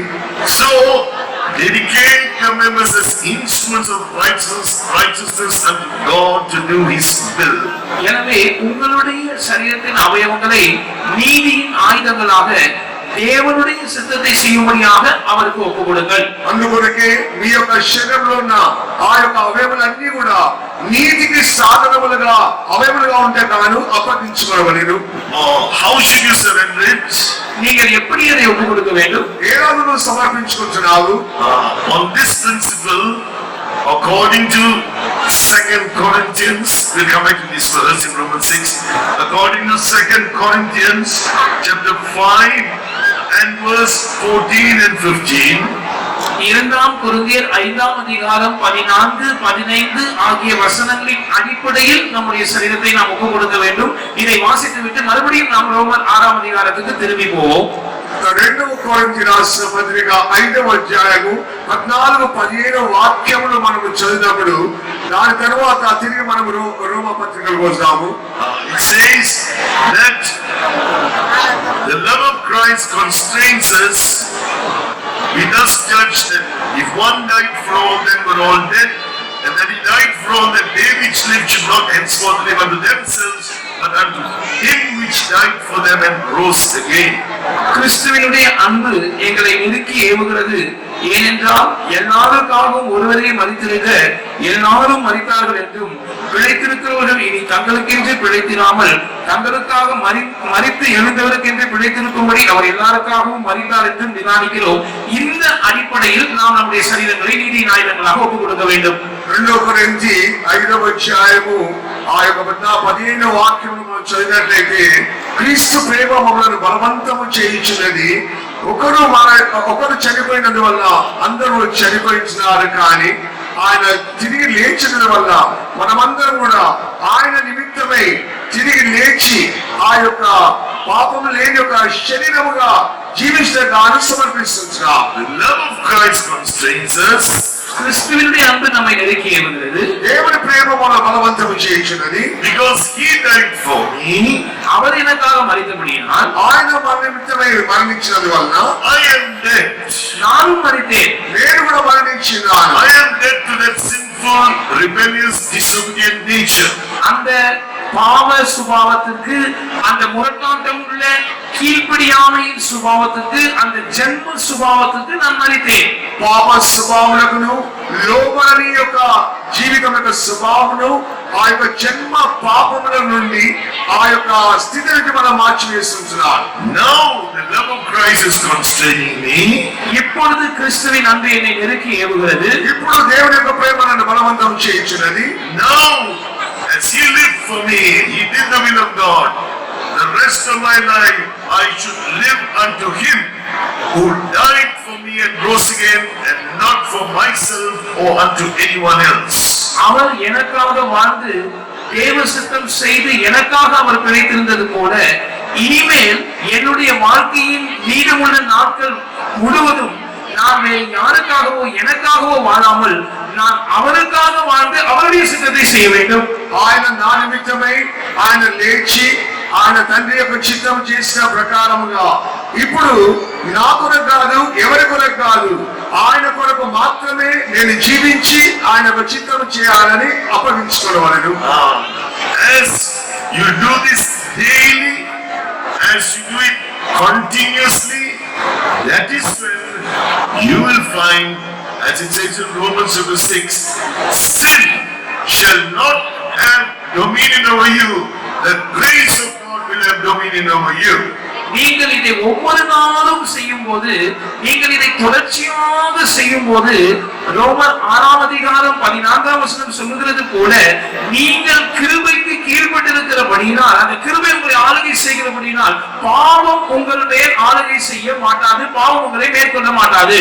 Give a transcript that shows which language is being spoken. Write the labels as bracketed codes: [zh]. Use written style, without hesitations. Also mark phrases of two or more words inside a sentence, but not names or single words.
[en] So dedicate your members as instruments of righteousness unto God to do His will. [ta] எனவே உங்களுடைய சரீரத்தின் அவயவங்களை நீதியின் ஆயுதங்களாக தேவனுடைய சித்தத்தை செய்யும்படியாக அவருக்கு ஒப்புக்கொடுங்கள். [te] అందుకొరకే మీ యొక్క శరీరంలో ఉన్న ఆ యొక్క అవయవాలన్నీ కూడా నీతికి సాధనములుగా అవయవాలుగా ఉంటే కాను అప్పగించుకోవలేరు. [en] How should you surrender it? [ta] நீங்கள் எப்படி அதை ஒப்புக்கொடுக்க வேண்டும்? [te] ఏలాగు నువ్వు సమర్పించుకుంటున్నావు? [en] On this principle, according to 2 Corinthians, we'll come back to this verse in Romans 6. According to 2 Corinthians chapter 5 and verse 14 and 15. [ta] 2 கொரிந்தியர் 5ஆம் அதிகாரம் 14, 15 ஆகிய வசனங்களின் அடிப்படையில் நம்முடைய சரீரத்தை நாம் ஒப்புக் கொடுக்க வேண்டும். இதை வாசித்துவிட்டு மறுபடியும் நாம் ரோமர் 6ஆம் அதிகாரத்துக்கு திரும்பி போவோம். [te] 2వ కొరింథీ రాసిన పత్రిక 5వ అధ్యాయము 14-15 వాక్యములు మనము చదివినప్పుడు దాని తర్వాత తిరిగి మనము రోమ పత్రికలకు వస్తాము. [en] It says that the love of Christ constrains us. We thus judge that if one died for all, then were all dead, and that He died for all, that they which live should not henceforth live unto themselves, but unto Him which died for them and rose again. [ta] கிறிஸ்துவினுடைய அன்பு எங்களை நெருக்கி ஏவுகிறது. ஏனென்றால் எல்லாருக்காகவும் ஒருவரே மரித்திருக்க எல்லாரும் மரித்தார்கள் என்றும் பிழைத்திருக்கிறவர்கள் இனி தங்களுக்கென்று பிழைத்திராமல் தங்களுக்காக மரித்து எழுந்தவருக்கென்று பிழைத்திருக்கும்படி அவர் எல்லாருக்காகவும் மரித்தார் என்றும் தியானிக்கிறோம். இந்த அடிப்படையில் நாம் நம்முடைய சரீரங்களை நீதி ஆயுதங்களாக ஒப்புக் கொடுக்க வேண்டும். [te] 2 కొరింథీ 5వ అధ్యాయము ఆ యొక్క 15వ వాక్యమును మనం చదివినట్లయితే క్రీస్తు ప్రేమ మమ్మల్ని బలవంతము చేయించినది. ఒకరు చనిపోయినందువల్ల అందరూ చనిపోయినారు, కానీ ఆయన తిరిగి లేచినందు వల్ల మనమందరం కూడా ఆయన నిమిత్తమై తిరిగి లేచి ఆ యొక్క పాపము లేని ఒక శరీరముగా జీవించడానికి సమర్పిస్తున్నాం. [en] The love of Christ constrains us. [ta] கிறிஸ்துவினுடைய அன்பு நம்மை நெருக்கி ஏவுகிறது. [te] దేవుని ప్రేమ మన బలవంతము చేయించినది. [en] Because he died for me. [ta] அவர் எனக்காக மரித்தபடியால் [te] ఆయన మన నిమిత్తమై మరణించినందు వలన [en] I am dead. [ta] நானும் மரித்தேன். [te] నేను కూడా మరణించినాను. [en] I am dead to that sinful, rebellious, disobedient nature. [ta] அந்த பாவ சுபாவத்துக்கு, அந்த முரட்டாட்டம் உள்ள கீழ்ப்படியாமையின் சுபாவத்துக்கு, அந்த ஜென்ம சுபாவத்துக்கு நான் மரித்தேன். [te] పాప స్వభావములను లోబడని యొక్క జీవితం యొక్క స్వభావమును ఆ యొక్క జన్మ పాపముల నుండి ఆ యొక్క స్థితిని మనం మార్చివేస్తున్నాం. [en] Now the love of Christ is constraining me. [ta] இப்பொழுது கிறிஸ்துவின் அன்பு என்னை நெருக்கி ஏவுகிறது. [te] ఇప్పుడు దేవుని యొక్క ప్రేమ నన్ను బలవంతం చేయించినది. [en] Now as he lived for me, he did the will of God. The rest of my life I should live unto him who died for me and rose again, and not for myself or unto anyone else. [ta] அவர் எனக்காக வாழ்ந்து தேவ சித்தம் செய்து எனக்காக அவர் பிழைத்திருந்தது போல, இனிமேல் என்னுடைய வாழ்க்கையின் மீதமுள்ள நாட்கள் முழுவதும் நான் வேறு யாருக்காகவோ எனக்காகவோ வாழாமல் நான் அவருக்காக வாழ்ந்து அவருடைய சித்தத்தை செய்ய வேண்டும். [te] ఆయన నా నిమిత్తమై ఆయన లేచి ఆయన తండ్రి యొక్క చిత్తం చేసిన ప్రకారముగా ఇప్పుడు నా కొరకు కాదు, ఎవరి కొరకు కాదు, ఆయన కొరకు మాత్రమే నేను జీవించి ఆయన యొక్క చిత్తం చేయాలని అప్పగించుకోవలను. [en] As you do this daily, as you do it continuously, that is when you will find, as it says in Romans 6, sin shall not have dominion over you. The grace of God will have dominion over you. [ta] நீங்கள் இதை ஒவ்வொரு நாளும் செய்யும் போது, நீங்கள் இதை தொடர்ச்சியாக செய்யும் போது, ரோமர் 6ஆம் அதிகாரம் 14ஆம் வசனம் சொல்லுகிறது போல, நீங்கள் கிருபைக்கு கீழ்ப்பட்டிருக்கிறபடியினால், அந்த கிருபை உங்களை ஆளுகை செய்கிறபடியினால் பாவம் உங்கள் மேல் ஆளுகை செய்ய மாட்டாது, பாவம் உங்களை மேற்கொள்ள மாட்டாது.